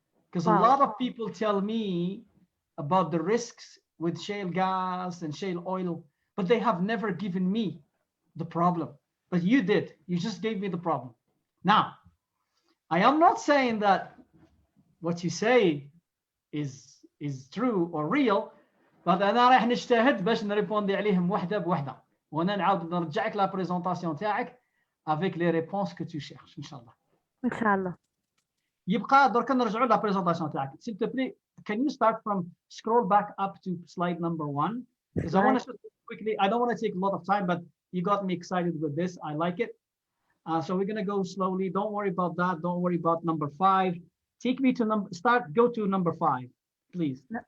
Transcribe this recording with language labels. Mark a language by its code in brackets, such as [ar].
[en] Because a lot of people tell me about the risks with shale gas and shale oil, but they have never given me the problem. But you did. You just gave me the problem. Now, I am not saying that what you say is true or real, but [ar] أنا راح نجتهد باش نريبوندي عليهم وحدة بوحدة. وأنا نعاود نرجعك لا بريزونطاسيون تاعك [fr] avec les réponses que tu cherches [ar] إن شاء الله. إن شاء الله. يبقى درك نرجعوا لا بريزونطاسيون تاعك. [fr] S'il te plaît, [en] can you start from scroll back up to slide number 1? Because I want to quickly. I don't want to take a lot of time, but you got me excited with this. I like it. So we're going to go slowly. Don't worry about that. Don't worry about number 5. Take me to go to number 5, please.